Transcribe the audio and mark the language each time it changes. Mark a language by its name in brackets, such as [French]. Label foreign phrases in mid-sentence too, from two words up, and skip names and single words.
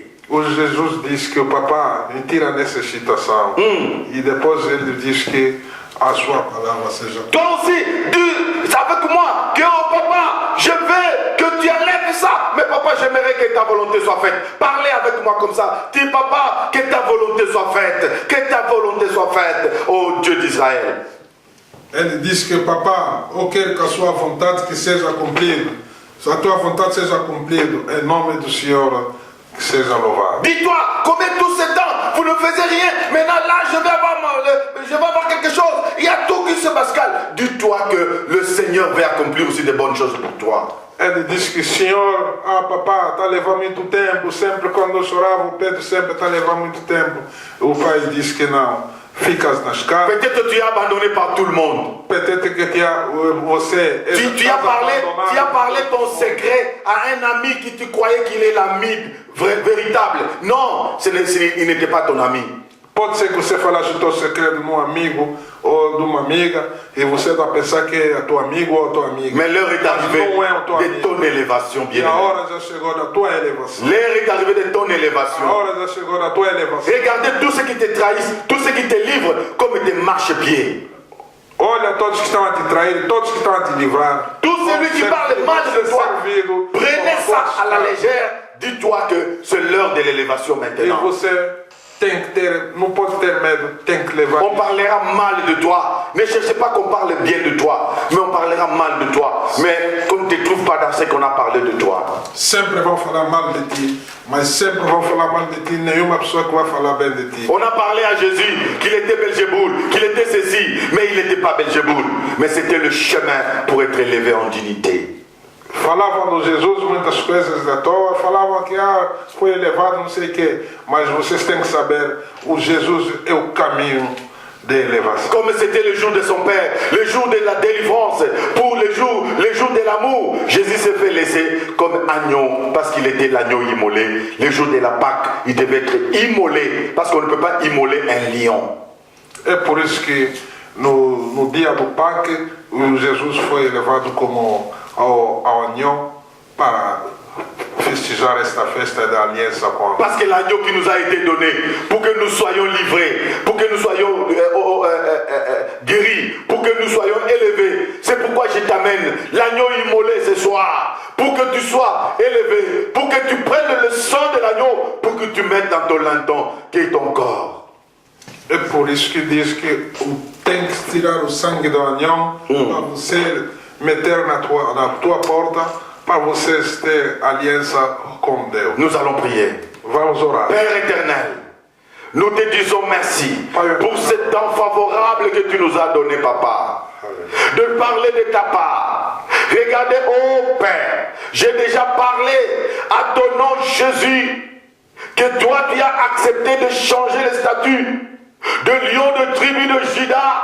[Portuguese] O Jesus disse que o papá me tira nessa situação. E depois ele diz que a sua palavra seja. [French] Toi aussi, dis avec moi que oh papa, je veux que tu enlèves ça. Mais papa, j'aimerais que ta volonté soit faite. Parlez avec moi comme ça. Dis papa, que ta volonté soit faite. Que ta volonté soit faite, ô Dieu d'Israël. [Portuguese] Ele diz que papá, eu quero que a sua vontade que seja cumprida. Se a tua vontade seja cumprida, em nome do Senhor, que seja louvado. [French] Dis-toi, combien tout ce temps, vous ne faisiez rien. Maintenant là, je vais avoir quelque chose. Il y a tout qui se bascule. Dis-toi que le Seigneur va accomplir aussi de bonnes choses pour toi. [Portuguese] Ele diz que, Senhor, papá, está a levar muito tempo. Sempre quando eu chorava, o Pedro sempre está a levar muito tempo. O pai diz que não. Ficas nas casas. [French] Peut-être que tu es abandonné par tout le monde. Peut-être que tu as parlé ton secret à un ami qui tu croyais qu'il est l'ami véritable. Non, il n'était pas ton ami. [Portuguese] Pode ser que você falasse o teu segredo de um amigo ou de uma amiga e você vai pensar que é teu amigo ou tua amiga. [French] Mais l'heure est arrivée de ton élévation, bien aimé. [Portuguese] A hora já chegou da tua elevação. [French] L'heure est arrivée de ton élévation. [Portuguese] A hora já chegou da tua elevação. [French] Regardez tous ceux qui te trahissent, tous ceux qui te livrent comme des marchepieds. [Portuguese] Olha todos que estão a te trair, todos que estão a te livrar. [French] Tout celui qui parle mal de toi, prenez ça à la légère. Dis-toi que c'est l'heure de l'élévation maintenant. [Portuguese] E você tem que ter, não pode ter medo, tem que levar. [French] On parlera mal de toi. Ne cherchez pas qu'on parle bien de toi, mais on parlera mal de toi. Mais qu'on ne te trouve pas dans ce qu'on a parlé de toi. [Portuguese] Sempre vão falar mal de ti, mas sempre vão falar mal de ti. Nenhuma pessoa que vai falar bem de ti. [French] On a parlé à Jésus qu'il était Belzéboul, qu'il était ceci, mais il n'était pas Belzéboul. Mais c'était le chemin pour être élevé en dignité. [Portuguese] Falavam de Jesus muitas coisas da toa, falavam que foi elevado não sei o quê, mas vocês têm que saber, o Jesus é o caminho d'élévation. [French] Comme c'était le jour de son Père, le jour de la délivrance, pour le jour de l'amour, Jésus s'est fait laisser comme agneau, parce qu'il était l'agneau immolé. Le jour de la Pâque, il devait être immolé, parce qu'on ne peut pas immoler un lion. [Portuguese] É por isso que no dia do Pâque, Jesus foi elevado como ao agneau para festejar esta festa da aliança com [French] Parce que l'agneau qui nous a été donné pour que nous soyons livrés, pour que nous soyons guéris, pour que nous soyons élevés. C'est pourquoi je t'amène l'agneau immolé ce soir, pour que tu sois élevé, pour que tu prennes le sang de l'agneau, pour que tu mettes dans ton linton qui est ton corps. [Portuguese] É por isso que diz que tem que tirar o sangue do agneau para você meter na tua porta, para vocês ter aliança com Deus. [French] Nous allons prier. [Portuguese] Vamos orar. [French] Père éternel, nous te disons merci pour ce temps favorable que tu nous as donné, Papa. De parler de ta part. Regardez, oh Père, j'ai déjà parlé à ton nom Jésus, que toi tu as accepté de changer le statut de lion de tribu de Juda.